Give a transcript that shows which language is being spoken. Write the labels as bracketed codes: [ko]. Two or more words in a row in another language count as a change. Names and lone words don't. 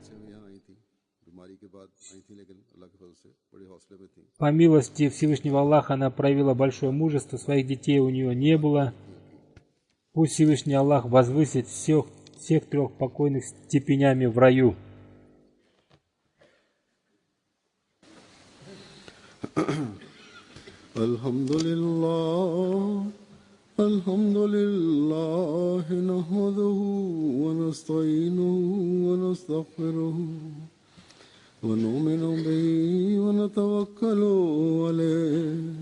[ru] По милости Всевышнего Аллаха она проявила большое мужество, своих детей у нее не было. Пусть Всевышний Аллах возвысит всех 3 покойных степенями в раю. [ar] الحمد لله نحمده ونستعينه ونستغفره ونؤمن به ونتوكل عليه.